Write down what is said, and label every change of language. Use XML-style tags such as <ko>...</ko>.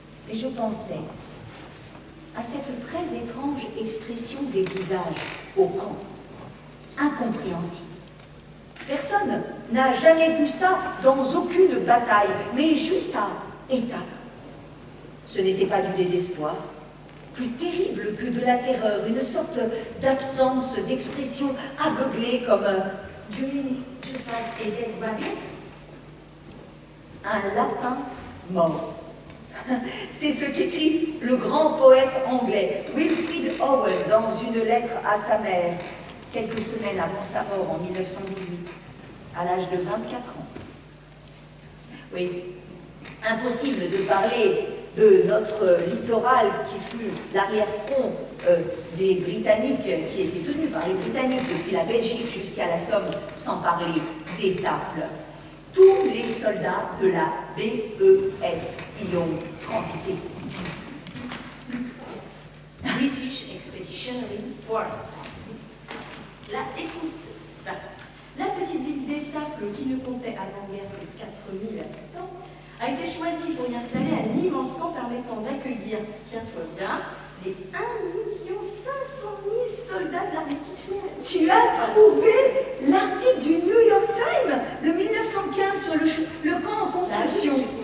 <fr>Et je pensais à cette très étrange expression des visages au camp, incompréhensible. Personne n'a jamais vu ça dans aucune bataille, mais juste à étapes. Ce n'était pas du désespoir, plus terrible que de la terreur, une sorte d'absence d'expression aveuglée comme</fr> <en>You mean just like a dead rabbit?</en> <fr>un lapin mort. C'est ce qu'écrit le grand poète anglais Wilfrid Owen dans une lettre à sa mère, quelques semaines avant sa mort en 1918, à l'âge de 24 ans. Oui, impossible de parler de notre littoral qui fut l'arrière-front des Britanniques, qui était tenu par les Britanniques depuis la Belgique jusqu'à la Somme, sans parler d'Étaples. Tous les soldats de la BEF y ont transité.</fr> <en>British Expeditionary Force.</en> <fr>Là, écoute ça. La petite ville d'Étaples, qui ne comptait avant-guerre que 4000 habitants, a été choisie pour y installer un immense camp permettant d'accueillir, tiens-toi bien, les 1 500 000 soldats de l'armée Kitchener. Tu as trouvé l'article du New York Times de 1915 sur le camp en construction.</fr>